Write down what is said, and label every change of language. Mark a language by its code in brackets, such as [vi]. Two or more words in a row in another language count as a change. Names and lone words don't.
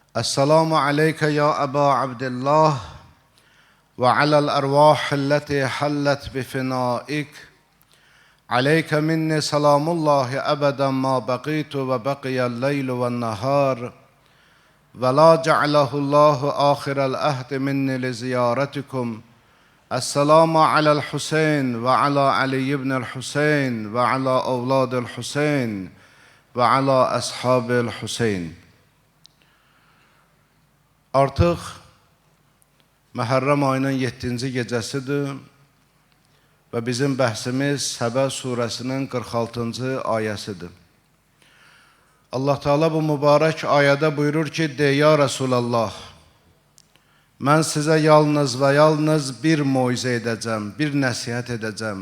[ar] السلام عليك يا أبا عبد الله وعلى الأرواح التي حلت بفنائك عليك مني سلام الله أبدا ما بقيت وبقي الليل والنهار ولا جعله الله آخر العهد مني لزيارتكم السلام على الحسين وعلى علي بن الحسين وعلى أولاد الحسين وعلى أصحاب الحسين. [az] Artıq Məhərrəm ayının 7-ci gecəsidir və bizim bəhsimiz Səbə surəsinin 46-cı ayəsidir. Allah Teala bu mübarək ayədə buyurur ki, de [ar] يا رسول الله, [az] mən sizə yalnız və yalnız bir moizə edəcəm, bir nəsihət edəcəm.